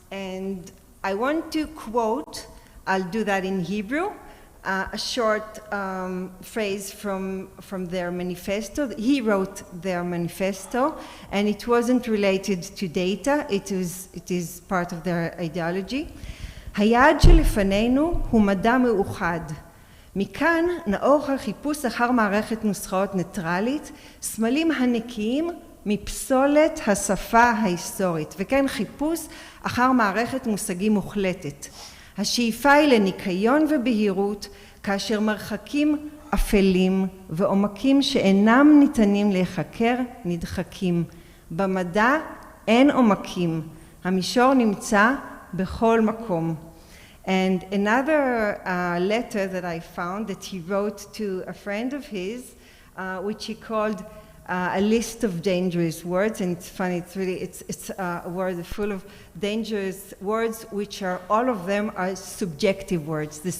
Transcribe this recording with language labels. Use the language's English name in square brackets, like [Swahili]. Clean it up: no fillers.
[English] And I want to quote, I'll do that in Hebrew, a short phrase from their manifesto. He wrote their manifesto, and it wasn't related to data. It is part of their ideology. [Hebrew] היעד שלפנינו הוא מדע מאוחד. מכאן נאור החיפוש אחר מערכת נוסחאות ניטרלית, סמלים הנקיים מפסולת השפה ההיסטורית, וכן חיפוש אחר מערכת מושגים מוחלטת. השאיפה היא לניקיון ובהירות, כאשר מרחקים אפלים ועומקים שאינם ניתנים להיחקר נדחקים. במדע אין עומקים, המישור נמצא בכל מקום. [English] And another letter that I found that he wrote to a friend of his, which he called a list of dangerous words. And it's funny, it's a word full of dangerous words, which are, all of them are subjective words.